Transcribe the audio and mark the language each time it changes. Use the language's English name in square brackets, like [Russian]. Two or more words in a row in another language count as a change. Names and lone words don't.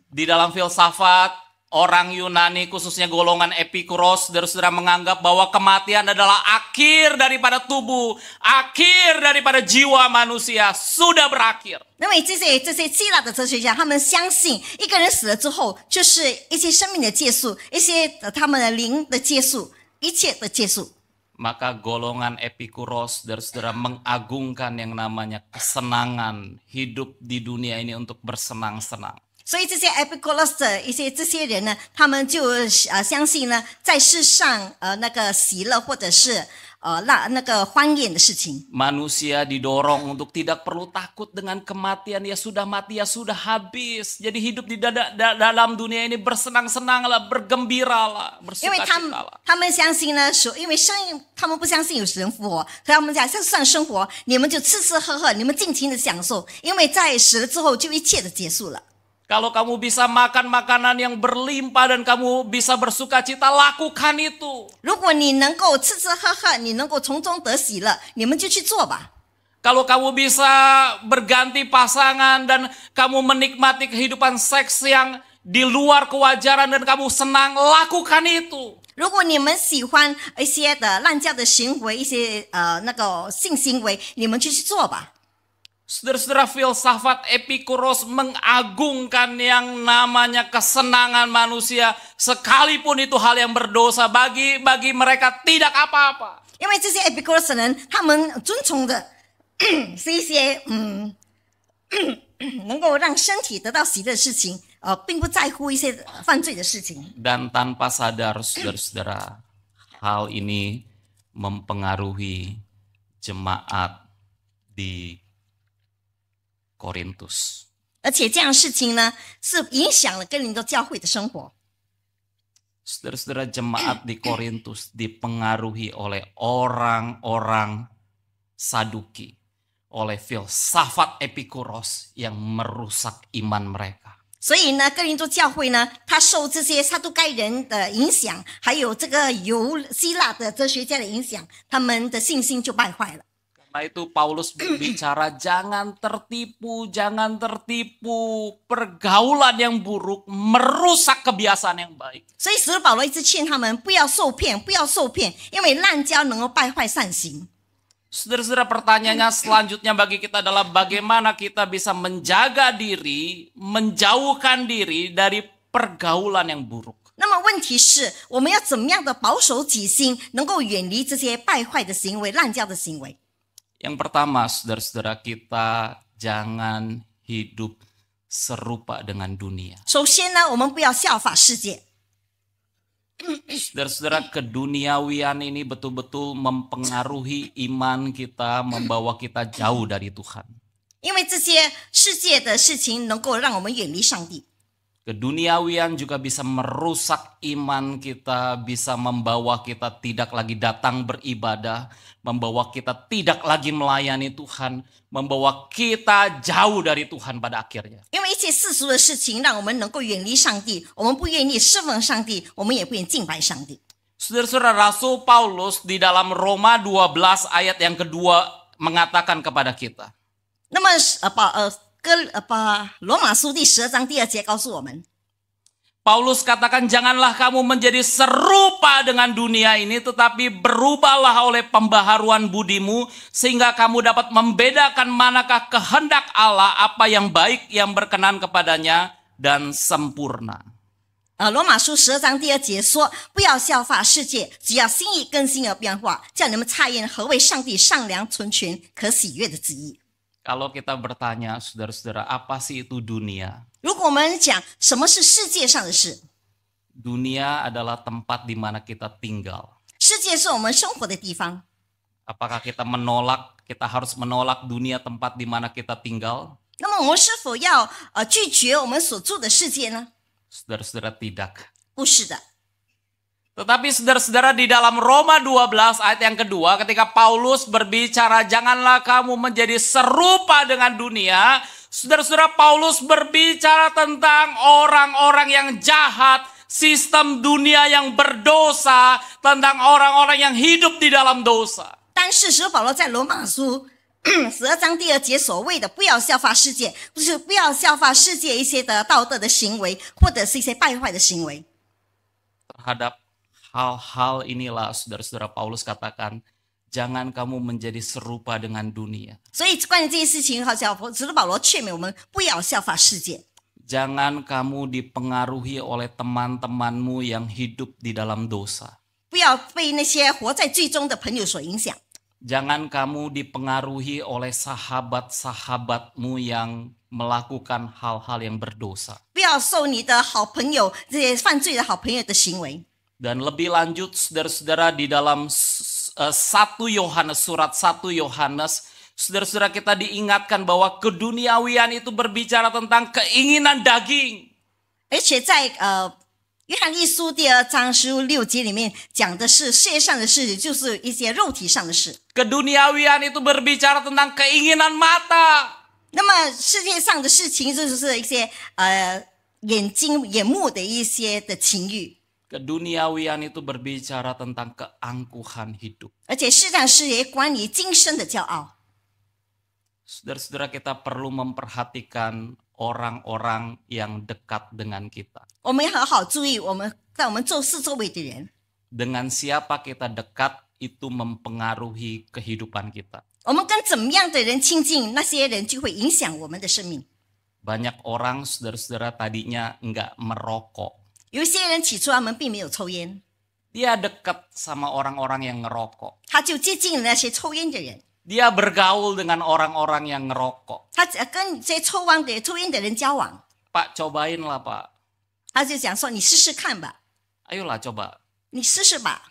[Indonesian] Di dalam filsafat, orang Yunani khususnya golongan Epikuros, saudara-saudara, menganggap bahwa kematian adalah akhir daripada tubuh, akhir daripada jiwa manusia, sudah berakhir. [Chinese] 因为这些希腊的哲学家，他们相信一个人死了之后，就是一些生命的结束，一些他们的灵的结束，一切的结束。 [Indonesian] Maka golongan Epikuros, saudara-saudara, mengagungkan yang namanya kesenangan, hidup di dunia ini untuk bersenang-senang. [Chinese] 所以这些 Epikuros 的这些人呢，他们就相信呢，在世上那个喜乐或者是那个欢宴的事情。 [Indonesian] Manusia didorong untuk tidak perlu takut dengan kematian. Ya sudah mati, ya sudah habis. Jadi hidup di dalam dunia ini bersenang-senanglah, bergembiralah, [Chinese] 因为 [Indonesian] bersukacitalah. [Chinese] 他们相信呢，因为他们不相信有死人复活，所以他们在世上生活，你们就吃吃喝喝，你们尽情的享受，因为在死了之后就一切的结束了。 [Indonesian] Kalau kamu bisa makan makanan yang berlimpah dan kamu bisa bersukacita, lakukan itu. [Chinese] 如果你能够吃吃喝喝，你能够从中得喜乐，你们就去做吧。 [Indonesian] Kalau kamu bisa berganti pasangan dan kamu menikmati kehidupan seks yang di luar kewajaran dan kamu senang, lakukan itu. [Chinese] 如果你们喜欢一些的滥交的行为，一些那个性行为，你们就去做吧。 [Indonesian] Saudara-saudara, filsafat Epikuros mengagungkan yang namanya kesenangan manusia, sekalipun itu hal yang berdosa bagi mereka tidak apa-apa. [Chinese] 因为这些 Epicurus 人，他们尊崇的是一些能够让身体得到喜乐的事情，并不在乎一些犯罪的事情。 [Indonesian] Dan tanpa sadar, saudara-saudara, hal ini mempengaruhi jemaat di Korintus. [Chinese] 而且这样的事情呢，是影响了哥林多教会的生活。 [Indonesian] Saudara-saudara, jemaat di Korintus dipengaruhi oleh orang-orang Saduki, oleh filsafat Epikuros yang merusak iman mereka. [Chinese] 所以呢，哥林多教会呢，他受这些撒都该人的影响，还有这个由希腊的哲学家的影响，他们的信心就败坏了。 [Indonesian] Karena itu Paulus berbicara jangan tertipu pergaulan yang buruk merusak kebiasaan yang baik. [Chinese] 所以使徒保罗一直劝他们不要受骗，不要受骗，因为滥交能够败坏善行。 [Indonesian] Saudara-saudara, pertanyaannya selanjutnya bagi kita adalah bagaimana kita bisa menjaga diri, menjauhkan diri dari pergaulan yang buruk. [Chinese] 那么问题是，我们要怎么样的保守己心，能够远离这些败坏的行为、滥交的行为？ [Indonesian] Yang pertama, saudara-saudara, kita jangan hidup serupa dengan dunia. [Chinese] 首先呢，我们不要效法世界。 [Indonesian] Saudara-saudara, keduniawian ini betul-betul mempengaruhi iman kita, membawa kita jauh dari Tuhan. [Chinese] 因为这些世界的事情能够让我们远离上帝。 [Indonesian] Keduniawian juga bisa merusak iman kita, bisa membawa kita tidak lagi datang beribadah, membawa kita tidak lagi melayani Tuhan, membawa kita jauh dari Tuhan pada akhirnya. [Chinese] 因为一切世俗的事情让我们能够远离上帝，我们不愿意侍奉上帝，我们也不愿意敬拜上帝。 [Indonesian] Saudara-saudara, Rasul Paulus di dalam Roma 12 ayat yang kedua mengatakan kepada kita. [Chinese] 那么罗马书第12章第2节告诉我们， [Indonesian] Paulus katakan janganlah kamu menjadi serupa dengan dunia ini, tetapi berubahlah oleh pembaharuan budimu sehingga kamu dapat membedakan manakah kehendak Allah, apa yang baik, yang berkenan kepadanya dan sempurna. [Chinese] 罗马书12章第2节说，不要效法世界，只要心意更新而变化，叫你们察验何为上帝善良、纯全、可喜悦的旨意。 [Indonesian] Kalau kita bertanya, saudara-saudara, apa sih itu dunia? [Chinese] 如果我们讲什么是世界上的事， [Indonesian] Dunia adalah tempat di mana kita tinggal. [Chinese] 世界是我们生活的地方。 [Indonesian] Apakah kita harus menolak dunia tempat di mana kita tinggal? [Chinese] 那么我们是否要拒绝我们所住的世界呢？ [Indonesian] Saudara-saudara, tidak. [Chinese] 不是的。 [Indonesian] Tetapi saudara-saudara, di dalam Roma 12 ayat yang kedua, ketika Paulus berbicara janganlah kamu menjadi serupa dengan dunia, saudara-saudara, Paulus berbicara tentang orang-orang yang jahat, sistem dunia yang berdosa, tentang orang-orang yang hidup di dalam dosa. [Chinese] 但是使徒保罗在罗马书12章第2节所谓的不要效法世界，就是不要效法世界一些的道德的行为，或者是一些败坏的行为。 [Indonesian] Terhadap hal-hal inilah saudara-saudara, Paulus katakan jangan kamu menjadi serupa dengan dunia. [Chinese] 所以关于这些事情，好像使徒保罗劝勉我们不要效法世界， [Indonesian] Jangan kamu dipengaruhi oleh teman-temanmu yang hidup di dalam dosa. [Chinese] 不要被那些活在罪中的朋友所影响， [Indonesian] Jangan kamu dipengaruhi oleh sahabat-sahabatmu yang melakukan hal-hal yang berdosa. [Chinese] 不要受你的好朋友这些犯罪的好朋友的行为。 [Indonesian] Dan lebih lanjut saudara-saudara, di dalam 1 Yohanes, surat 1 Yohanes, saudara-saudara, kita diingatkan bahwa keduniawian itu berbicara tentang keinginan daging. [Chinese] 而且在约翰一书第2章16节里面讲的是世界上的事，就是一些肉体上的事。 [Indonesian] Keduniawian itu berbicara tentang keinginan mata. [Chinese] 那么世界上的事情就是一些眼目的一些的情欲， [Indonesian] Keduniawian itu berbicara tentang keangkuhan hidup. [Chinese] 而且世上事也关于今生的骄傲。 [Indonesian] Saudara-saudara, kita perlu memperhatikan orang-orang yang dekat dengan kita. [Chinese] 我们要好好注意在我们周围的人。 [Indonesian] Dengan siapa kita dekat itu mempengaruhi kehidupan kita. [Chinese] 我们跟怎么样的人亲近，那些人就会影响我们的生命。 [Indonesian] Banyak orang, saudara-saudara, tadinya enggak merokok. [Chinese] 有一些人起初他们并没有抽烟， [Indonesian] Dia dekat sama orang-orang yang ngerokok. [Chinese] 他就接近了那些抽烟的人， [Indonesian] Dia bergaul dengan orang-orang yang ngerokok. [Chinese] 他跟这些抽烟的人交往， [Indonesian] Pak, cobain lah Pak. [Chinese] 他就讲说：“你试试看吧， [Indonesian] Ayolah coba. [Chinese] 你试试吧。